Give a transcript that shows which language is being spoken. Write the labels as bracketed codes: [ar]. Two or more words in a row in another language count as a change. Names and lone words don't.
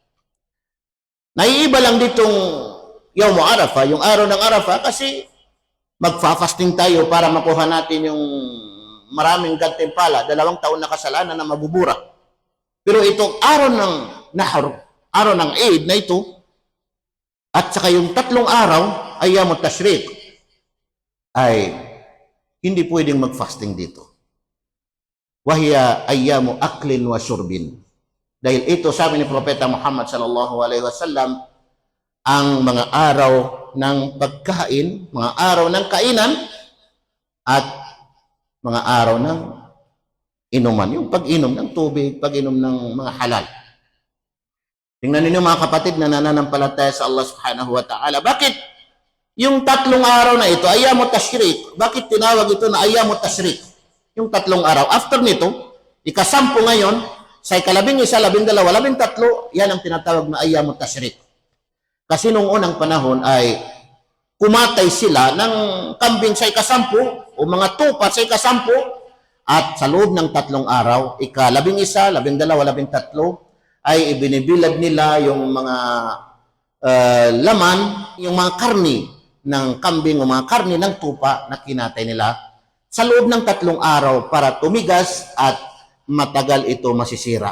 [tl] Naiiba lang ditong [ar] يوم عرفة, [tl] yung araw ng Arafah, kasi magfa-fasting tayo para makuha natin yung maraming gantimpala, 2 taon na kasalanan na mabubura. Pero itong araw ng Nahar, araw ng Eid na ito, at saka yung tatlong araw, [ar] أيام التشريق, [tl] ay hindi pwedeng mag-fasting dito. [ar] وهي أيام أكل وشرب. [tl] Dahil ito, sabi ni Propeta Muhammad [ar] صلى الله عليه وسلم, [tl] ang mga araw ng pagkain, mga araw ng kainan, at mga araw ng inuman, yung pag-inom ng tubig, pag-inom ng mga halal. Tingnan ninyo mga kapatid na nananampalataya sa Allah [ar] سبحانه وتعالى. [tl] Bakit yung tatlong araw na ito, [ar] أيام التشريق, [tl] bakit tinawag ito na [ar] أيام التشريق? [tl] Yung tatlong araw. After nito, ika-10 ngayon, sa ika-11, 12, 13, yan ang tinatawag na [ar] أيام التشريق. [tl] Kasi nung unang panahon ay kumatay sila ng kambing sa ika-10 o mga tupa sa ika-10, at sa loob ng tatlong araw, ika-11, 12, 13, ay ibinibilad nila yung mga laman, yung mga karni ng kambing o mga karni ng tupa na kinatay nila sa loob ng tatlong araw para tumigas at matagal ito masisira.